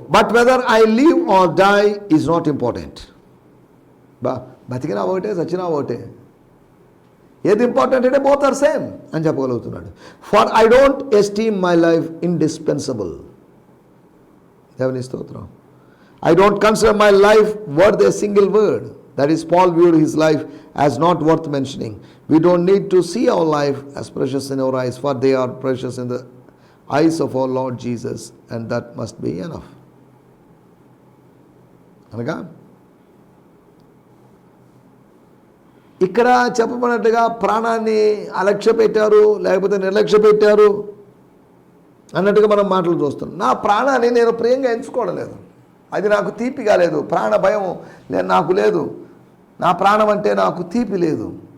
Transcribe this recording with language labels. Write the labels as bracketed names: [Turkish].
[English] But whether I live or die is not important. [Telugu] బతికినా ఒకటే, చచ్చినా ఒకటే. ఏది ఇంపార్టెంట్ అంటే [English] both are same [Telugu] అని చెప్పగలుగుతున్నాడు. [English] For I don't esteem my life indispensable. [Telugu] దేవుని స్తోత్రం. [English] I don't consider my life worth a single word. That is, Paul viewed his life as not worth mentioning. We don't need to see our life as precious in our eyes, for they are precious in the eyes of our Lord Jesus, and that must be enough. [Telugu] అనగా ఇక్కడ చెప్పబడినట్టుగా ప్రాణాన్ని అలక్ష్య పెట్టారు, లేకపోతే నిర్లక్ష్య పెట్టారు అన్నట్టుగా మనం మాటలు చూస్తున్నాం. నా ప్రాణాన్ని నేను ప్రియంగా ఎంచుకోవడం లేదు, అది నాకు తీపిగా లేదు, ప్రాణ భయం నాకు లేదు, నా ప్రాణం అంటే నాకు తీపి లేదు.